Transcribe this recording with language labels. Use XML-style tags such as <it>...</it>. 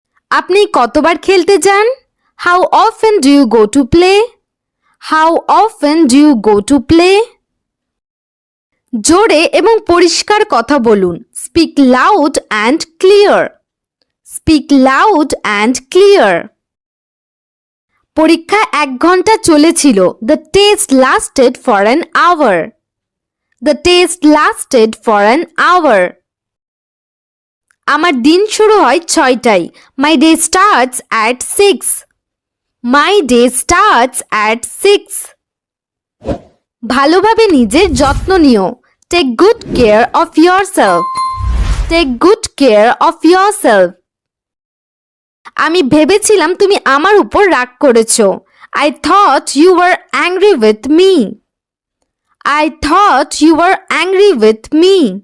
<bn>আপনি কতবার খেলতে যান?</bn> <en>How often do you go to play, how often do you go to play.</en> <bn>জোরে এবং পরিষ্কার কথা বলুন,</bn> <en>Speak loud and clear, speak loud and clear.</en> <bn>পরীক্ষা 1 ঘন্টা চলেছিল।</bn> <en>The test lasted for an hour. The test lasted for an hour.</en> <bn>আমার দিন শুরু হয় 6টায়।</bn> <en>My day starts at 6. My day starts at 6.</en> <bn>ভালোভাবে নিজের যত্ন নিও।</bn> <en>Take good care of yourself. Take good care of yourself.</en> <bn>আমি ভেবেছিলাম তুমি আমার উপর রাগ করেছো।</bn> <en>I thought you were angry with me. I thought you were angry with me.</en>